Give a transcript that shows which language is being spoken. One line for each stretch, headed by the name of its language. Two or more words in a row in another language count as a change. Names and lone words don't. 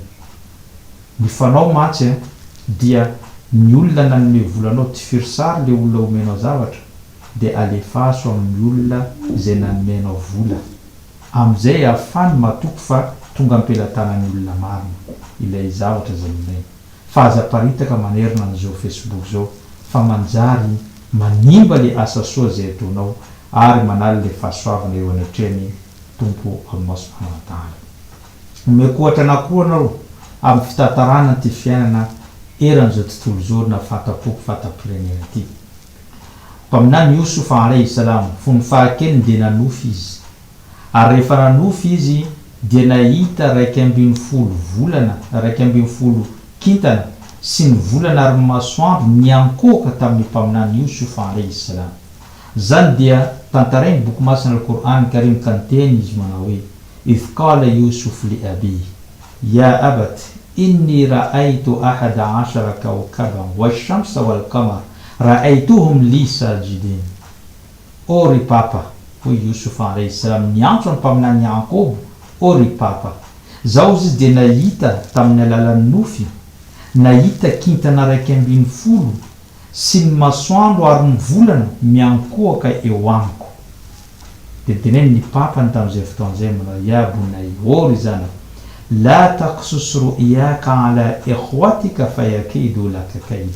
Malagasy: Ny fanao mantsy dia ny olona nanome volanao tifiry sary le olona omenao zavatra dia alefaso amin'ny olona izay nanomenao vola amin'izay ahafany matoko fa tonga am-pelatanan'ny olona marina ilay zavatra zay nomeny. Fa aza paritaka manerina an'izao Facebook zao fa manjary manimba le asa soa zay ataonao ary manala le fahasoavana eo anatrehan'ny Tompo Allah
Arabic: سبحانه وتعالى.
Malagasy: Mekohatra anakoa anao amin'ny fitantarana ty fiainana eran'izao tontolo zao na fatapoko fatapirenena ity. Mpaminany Yusuf
Arabic: عليه السلام
Malagasy: fony fahakeliny dia nanofy izy ary rehefa nanofy izy dia nahita 12 volana 12 kintana sy ny volana ary masoandro niankoaka tamin'ny mpaminany Yusuf
Arabic: عليه السلام.
Malagasy: Zany dia tantarainy boky masina al-Qur'an Karim ka niteny izy manao hoe
Arabic: إذ قال يوسف لأبي يا أبت إني رأيت 11 كوكبا والشمس والقمر رأيتهم لي ساجدين.
Malagasy: O ry papa, hoy Yusuf
Arabic: عليه السلام
Malagasy: niantso ny mpaminany Yakobo, o ry papa, zao izy dia nahita tamin'ny alalan'ny nofy, nahita kintana 12 sy ny masoandro ary ny volana miankoaka eo amiko. Dia teneny ny papany tamin'izay fotoan'izay manao
Arabic: يا بني,
Malagasy: o ry zanako,
Arabic: لا تقصص رؤياك على إخوتك فيكيدوا لك كيدا.